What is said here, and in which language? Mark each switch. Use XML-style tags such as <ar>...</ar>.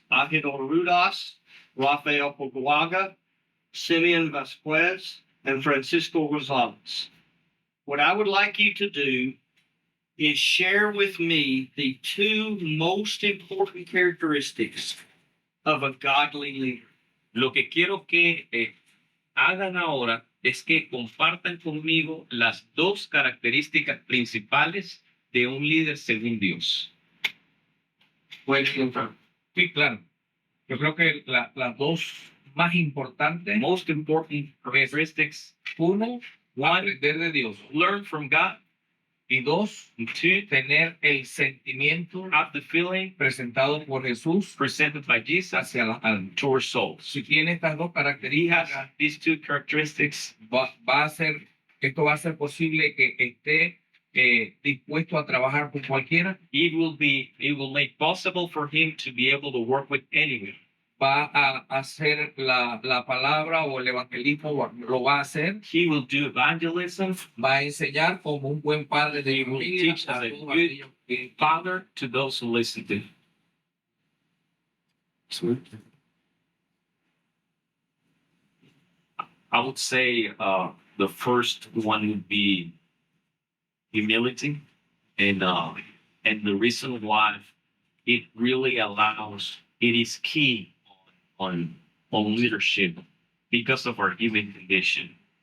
<en>Ángel Rudas, Rafael Poguaga, Simeon Vasquez, and Francisco Gonzalez. What I would like you to do is share with me the 2 most important characteristics of a godly leader.</en> <es>Lo que quiero que hagan ahora es que compartan conmigo las 2 características principales de un líder según Dios. Sí, claro. Yo creo que las dos más importantes,</es> <en>Most important characteristics:</en> <es>uno,</es> <en>one,</en> <es>aprender de Dios.</es> <en>learn from God;</en> <es>Y dos,</es> <en>and 2,</en> <es>tener el sentimiento</es> <en>have the feeling</en> <es>presentado por Jesús</es> <en>presented by Jesus</en> <es>hacia la alma.</es> <en>to our souls.</en> <es>Si tiene estas dos</es> <en>He has</en> <es>características,</es> <en>these 2 characteristics.</en> <es>esto va a ser posible que esté dispuesto a trabajar con cualquiera.</es> <en>It will make possible for him to be able to work with anyone.</en> <es>Va a hacer la palabra o el evangelismo, lo va a hacer.</es> <en>He will do evangelism.</en> <es>Va a enseñar como un buen padre de</es> <en>He will</en> <es>familia</es> <en>teach</en> <es>a</es> <en>as a</en> <es>todos</es> <en>good</en> <es>aquellos que</es> <en>father to those who listen to him. I would say the first one would be humility, and the reason why it really allows, it is key on leadership because of our human condition.</en>